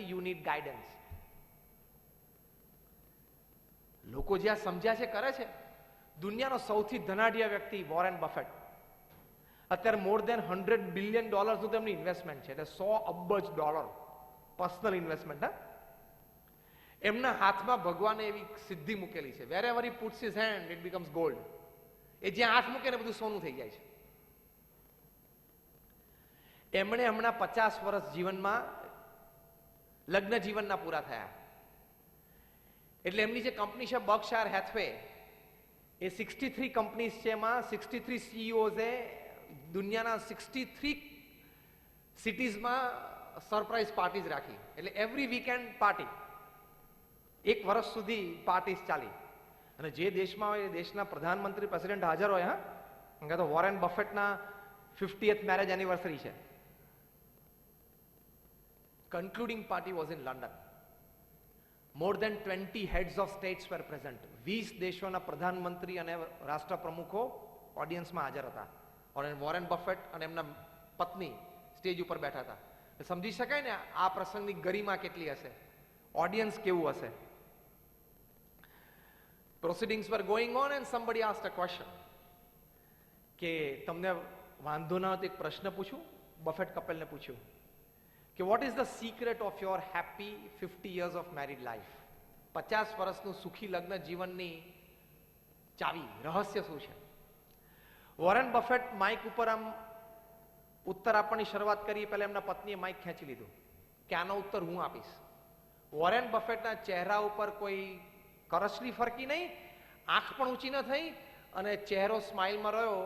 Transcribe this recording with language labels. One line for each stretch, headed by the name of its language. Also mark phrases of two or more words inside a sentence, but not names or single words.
English: you need guidance.
Gujarati: લોકો જ્યાં સમજ્યા છે કરે છે. દુનિયાનો સૌથી ધનાઢ્ય વ્યક્તિ વોરેન બફેટ, અત્યારે
English: more than $100 billion
Gujarati: નું તેમની ઇન્વેસ્ટમેન્ટ છે, એટલે $100 અબજ
English: personal investment.
Gujarati: હા, એમના હાથમાં ભગવાને એવી સિદ્ધિ મૂકેલી છે,
English: wherever he puts his hand it becomes gold.
Gujarati: એ જ્યાં હાથ મૂકે ને બધું સોનું થઈ જાય છે. એમણે હમણાં 50 વર્ષ જીવનમાં, લગ્ન જીવનના પૂરા થયા, એટલે એમની જે કંપની છે બર્કશાયર હેથવે, એ 63 કંપનીઝ છે, એમાં 63 CEOs એ દુનિયાના 63 સિટીઝમાં
English: surprise parties
Gujarati: રાખી. એટલે
English: every weekend party,
Gujarati: 1 વર્ષ સુધી પાર્ટીઝ ચાલી. અને જે દેશમાં હોય એ દેશના પ્રધાનમંત્રી, પ્રેસિડેન્ટ હાજર હોય. હા, તો વોરેન બફેટના
English: 50th marriage anniversary
Gujarati: છે.
English: Concluding party was in London. More than 20 heads of states were present.
Gujarati: 20 દેશોના પ્રધાનમંત્રી અને રાષ્ટ્રપ્રમુખો ઓડિયન્સમાં હાજર હતા. અને વોરેન બફેટ અને એમના પત્ની સ્ટેજ ઉપર બેઠા હતા. સમજી શકાય ને આ પ્રસંગની ગરિમા કેટલી હશે, ઓડિયન્સ કેવું હશે.
English: Proceedings were going on and somebody asked a question
Gujarati: કે તમને વાંધો ના હોય તો એક પ્રશ્ન પૂછું. બફેટ કપલને પૂછ્યું કે
English: what is the secret of your happy 50 years of married life?
Gujarati: 50 વર્ષનું સુખી લગ્ન જીવનની ચાવી, રહસ્ય શું છે? વોરેન બફેટ માઇક ઉપર આમ ઉત્તર આપવાની શરૂઆત કરી, પહેલા એમના પત્નીએ માઇક ખેંચી લીધું કે આનો ઉત્તર હું આપીશ. વોરેન બફેટના ચહેરા ઉપર કોઈ કરચલી ફરકી નહીં, આંખ પણ ઊંચી ન થઈ, અને ચહેરો સ્માઇલમાં રહ્યો.